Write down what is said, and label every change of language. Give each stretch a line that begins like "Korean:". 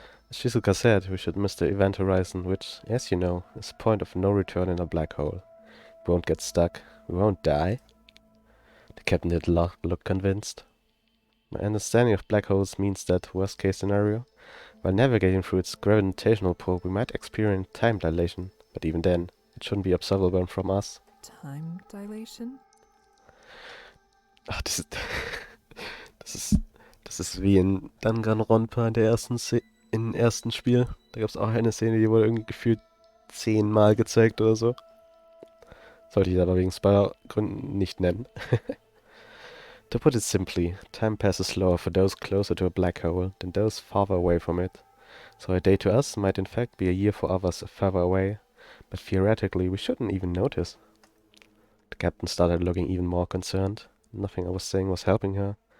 English: As Shizuka said, we should miss the event horizon, which, as you know, is a point of no return in a black hole. We won't get stuck. We won't die. The captain did look convinced. My understanding of black holes means that, worst case scenario, while navigating through its gravitational pull, we might experience time dilation, but even then, it shouldn't be observable from us. Time dilation?
German: Ach, das ist wie in Danganronpa in der im ersten Spiel. Da gab es auch eine Szene, die wurde irgendwie gefühlt 10-mal gezeigt oder so. Sollte ich aber wegen Spoilergründen nicht nennen.
English: To put it simply, time passes slower for those closer to a black hole than those farther away from it. So a day to us might in fact be a year for others further away, but theoretically we shouldn't even notice. The captain started looking even more concerned. Nothing I was saying was helping her.